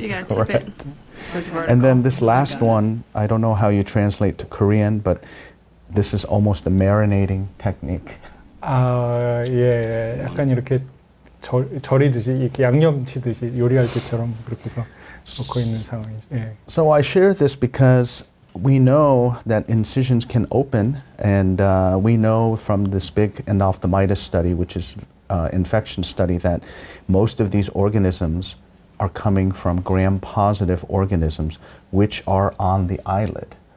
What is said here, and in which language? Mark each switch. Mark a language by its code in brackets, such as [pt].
[en] You gotta tip it. So it's vertical. And then this Oh, last got it. one, I don't know how you translate to Korean, but this is almost a marinating technique. [ko] 예, 약간 이렇게 절이듯이 이렇게 양념 치듯이 요리할 때처럼 그렇게 해서 놓고 있는 상황이죠. 예. [en] So I share this because we know that incisions can open, and we know from this big endophthalmitis study, which is infection study, that most of these organisms are coming from gram-positive organisms, which are on the eyelid.